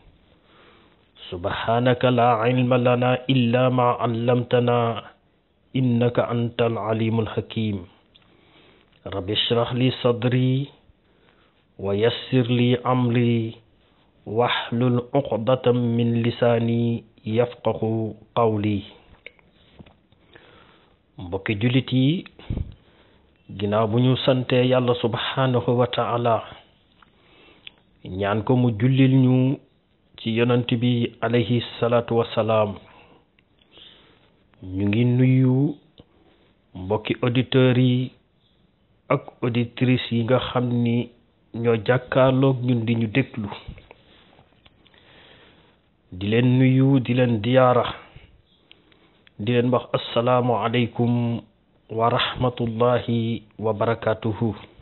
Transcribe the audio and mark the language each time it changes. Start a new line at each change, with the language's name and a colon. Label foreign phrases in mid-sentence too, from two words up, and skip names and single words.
Arabic: سبحانك لا علم لنا إلا ما علمتنا إنك أنت العليم الحكيم. رب اشرح لي صدري ويسر لي أمري واحلل عقدة من لساني يفقهوا قولي.
Wolof: mbokki jullit yi, ginnaaw bu ñu sante yàlla
Arabic: سبحانه وتعالى
Wolof: ñaan ko mu jullil ñu ci yonent bi
Arabic: عليه الصلاة والسلام,
Wolof: ñu ngi nuyu mbokki auditeurs yi ak auditrices yi nga xam ni ñoo jàkkaarloog ñun di ñu déglu, di leen nuyu, di leen diyaara, di leen wax
Arabic: السلام عليكم ورحمة الله وبركاته.